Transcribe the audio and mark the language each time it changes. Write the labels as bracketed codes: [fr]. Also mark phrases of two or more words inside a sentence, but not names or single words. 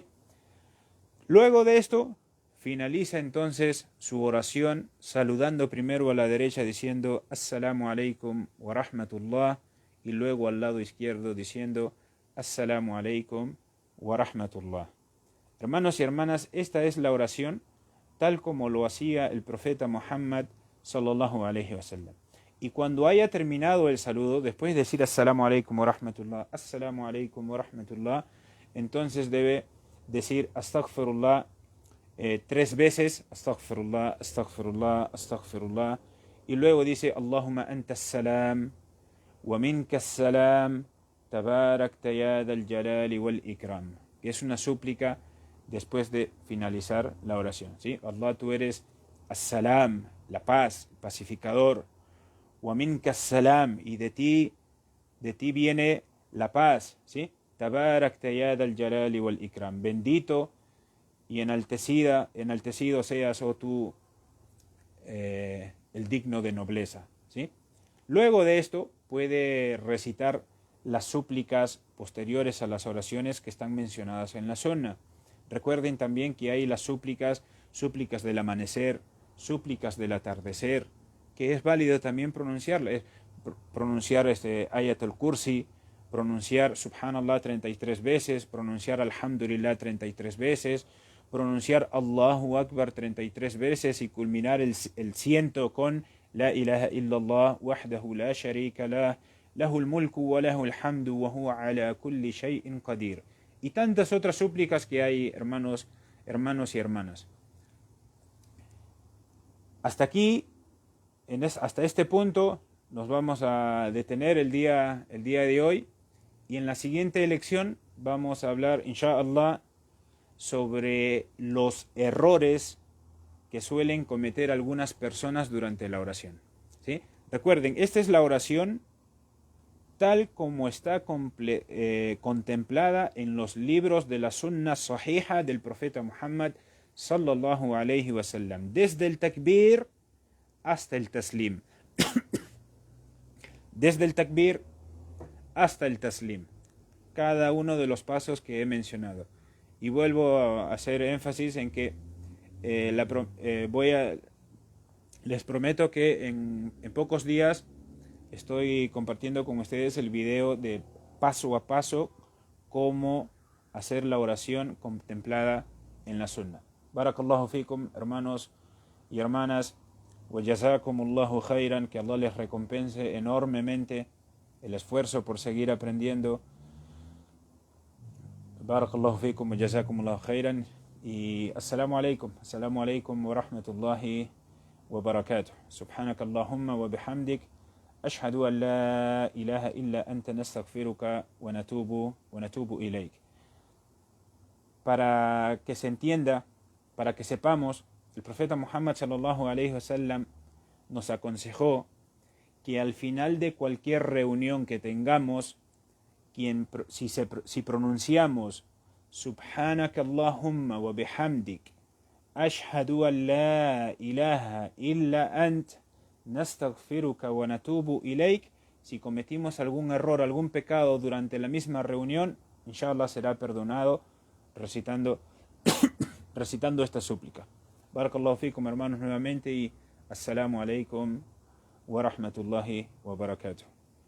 [es] Luego de esto, finaliza entonces su oración saludando primero a la derecha diciendo [ar] السلام عليكم ورحمة الله, [es] y luego al lado izquierdo diciendo [ar] السلام عليكم ورحمة الله. [es] Hermanos y hermanas, esta es la oración tal como lo hacía el profeta Muhammad [ar] صلى الله عليه وسلم. [es] Y cuando haya terminado el saludo, después de decir [ar] السلام عليكم ورحمة الله, السلام عليكم ورحمة الله, [es] entonces debe decir Astaghfirullah 3 veces, [ar] أستغفر الله أستغفر الله أستغفر الله, [es] y luego dice [ar] اللهم أنت سلام ومنك سلام تباركت يا ذا الجلال والإكرام, [es] que es una súplica después de finalizar la oración, ¿sí? Allah, tú eres as-salam, la paz, el pacificador, [ar] ومنك سلام, [es] y de ti viene la paz, ¿sí? [ar] تباركت يا ذا الجلال والإكرام, [es] bendito y enaltecido seas, oh tú, el digno de nobleza, ¿sí? Luego de esto puede recitar las súplicas posteriores a las oraciones que están mencionadas en la Sunna. Recuerden también que hay las súplicas del amanecer, súplicas del atardecer, que es válido también pronunciarlas, pronunciar Ayatul Kursi, pronunciar Subhanallah 33 veces, pronunciar Alhamdulillah 33 veces, pronunciar [ar] الله أكبر [es] 33 veces y culminar el 100 con [ar] لا إله إلا الله وحده لا شريك له له الملك وله الحمد وهو على كل شيء قدير. [es] Y tantas otras súplicas que hay, hermanos y hermanas. Hasta aquí, hasta este punto, nos vamos a detener el día de hoy. Y en la siguiente lección vamos a hablar, inshallah, sobre los errores que suelen cometer algunas personas durante la oración, ¿sí? Recuerden, esta es la oración tal como está contemplada en los libros de la Sunna Sahihah del profeta Muhammad [ar] صلى الله عليه وسلم, [es] desde el takbir hasta el taslim. Desde el takbir hasta el taslim. Cada uno de los pasos que he mencionado. Y vuelvo a hacer énfasis en que les prometo que en pocos días estoy compartiendo con ustedes el video de paso a paso cómo hacer la oración contemplada en la Sunna. [ar] بارك الله فيكم, [es] hermanos y hermanas, [ar] وجزاكم الله خيرا, [es] que Allah les recompense enormemente el esfuerzo por seguir aprendiendo. [ar] بارك الله فيكم وجزاكم الله خيرا, y السلام عليكم ورحمة الله وبركاته. سبحانك اللهم وبحمدك أشهد أن لا إله إلا أنت نستغفرك ونتوب إليك. [es] Para que se entienda, para que sepamos, el profeta Muhammad [ar] صلى الله عليه وسلم [es] nos aconsejó que al final de cualquier reunión que tengamos, si pronunciamos [ar] سبحانك اللهم وبحمدك أشهد أن لا إله إلا أنت نستغفرك ونتوب إليك, [es] si cometimos algún error, algún pecado durante la misma reunión, inshallah será perdonado recitando esta súplica. [ar] بارك الله فيكم, [es] hermanos, nuevamente, y [ar] السلام عليكم ورحمة الله وبركاته.